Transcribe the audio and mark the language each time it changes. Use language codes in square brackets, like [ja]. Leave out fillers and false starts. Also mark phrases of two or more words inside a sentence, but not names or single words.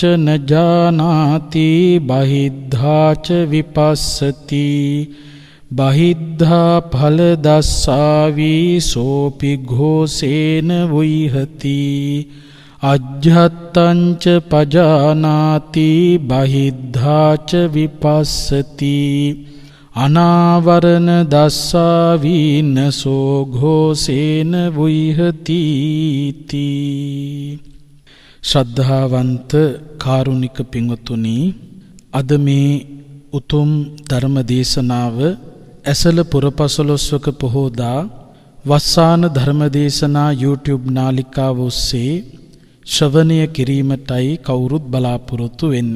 [pi] න ජානාති බහිද්ධා ච විපස්සති බහිද්ධා ඵල දස්සාවි සෝපි ഘോഷේන වුයිහති අජ්ජත්තං ච පජානාති බහිද්ධා ච විපස්සති අනාවරණ දස්සාවි නසෝ ഘോഷේන වුයිහති [si] ශ්‍රද්ධාවන්ත කාරුණික පින්වතුනි, අද මේ උතුම් ධර්ම දේශනාව ඇසළ පුරපසළොස්වක පොහෝදා වස්සාන ධර්ම දේශනා YouTube නාලිකාව ඔස්සේ ශ්‍රවණය කිරීමටයි කවුරුත් බලාපොරොත්තු වෙන්නේ.